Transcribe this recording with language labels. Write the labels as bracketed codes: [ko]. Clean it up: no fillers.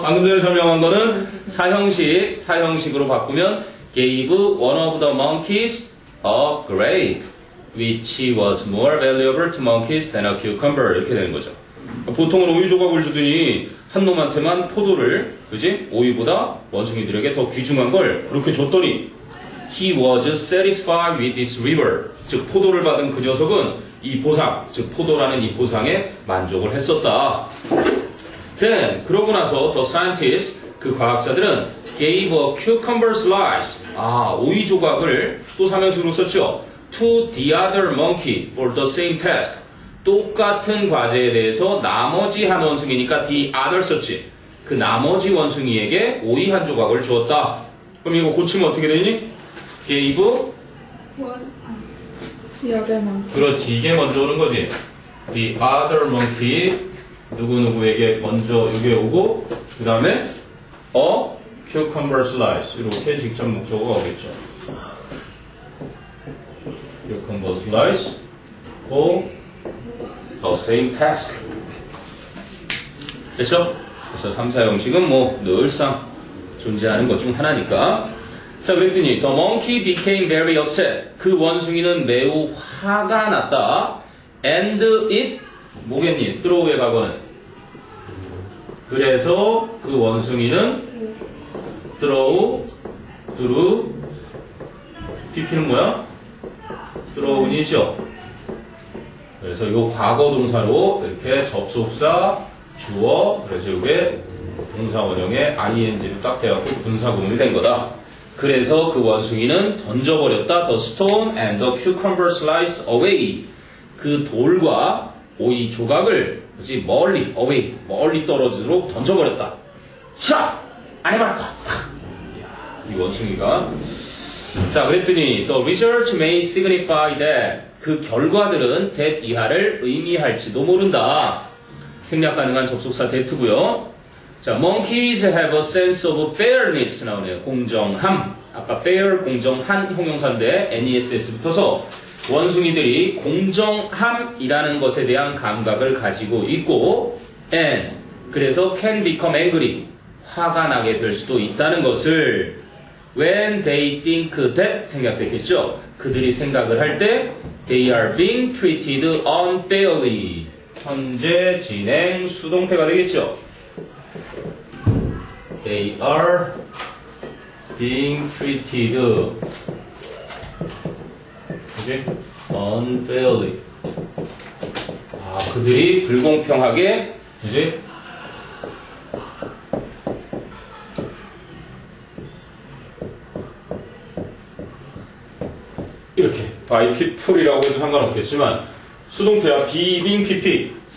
[ko] 방금 전에 설명한 거는 사형식으로 바꾸면 [en] gave one of the monkeys a grape, which was more valuable to monkeys than a cucumber. [ko] 이렇게 되는 거죠. 보통은 오이 조각을 주더니 한 놈한테만 포도를, 그지? 오이보다 원숭이들에게 더 귀중한 걸 그렇게 줬더니 [en] he was satisfied with this river. [ko] 즉 포도를 받은 그 녀석은 이 보상, 즉 포도라는 이 보상에 만족을 했었다. [en] Then [ko] 그러고 나서 [en] the scientists, [ko] 그 과학자들은 [en] gave a cucumber slice. [ko] 아, 오이 조각을 또 삼형식으로 썼죠. [en] To the other monkey for the same task. [ko] 똑같은 과제에 대해서 나머지 한 원숭이니까 the other 썼지. 그 나머지 원숭이에게 오이 한 조각을 주었다. 그럼 이거 고치면 어떻게 되니? [en] gave. [ko] 기억에만. 그렇지, 이게 먼저 오는 거지. [en] The other monkey. [ko] 누구누구에게 먼저 이게 오고, 그 다음에 [en] a cucumber slice. [ko] 이렇게 직접 목적어가 오겠죠. [en] cucumber slice for the same task. [ko] 됐죠? 그래서 3, 4형식은 뭐 늘상 존재하는 것 중 하나니까. 자, 그랬더니 [en] the monkey became very upset. [ko] 그 원숭이는 매우 화가 났다. And it 뭐겠니? throw의 과거는. 그래서 그 원숭이는 threw PP는 뭐야? throw이죠. 그래서 이 과거 동사로 이렇게 접속사, 주어, 그래서 이게 동사 원형에 ing로 딱 돼갖고 분사구문이 된 거다. 그래서 그 원숭이는 던져버렸다. [en] The stone and the cucumber slice away. [ko] 그 돌과 오이 조각을 그치 멀리 away 멀리 떨어지도록 던져버렸다. 샤! 안 해버렸다. 이 원숭이가 자 그랬더니 [en] the research may signify that [ko] 그 결과들은 that 이하를 의미할지도 모른다. 생략 가능한 접속사 that고요. [en] 자 monkeys have a sense of fairness [ko] 나오네요. 공정함. 아까 fair 공정한 형용사인데 NESS 붙어서 원숭이들이 공정함이라는 것에 대한 감각을 가지고 있고 and 그래서 [en] can become angry [ko] 화가 나게 될 수도 있다는 것을 [en] when they think that [ko] 생각했겠죠. 그들이 생각을 할 때 [en] they are being treated unfairly [ko] 현재 진행 수동태가 되겠죠. [en] They are being treated [ko] 그지? [en] unfairly. [ko] 아, 그들이 불공평하게, 그지? 이렇게 [en] by people [ko] 이라고 해도 상관없겠지만 수동태야 being pp.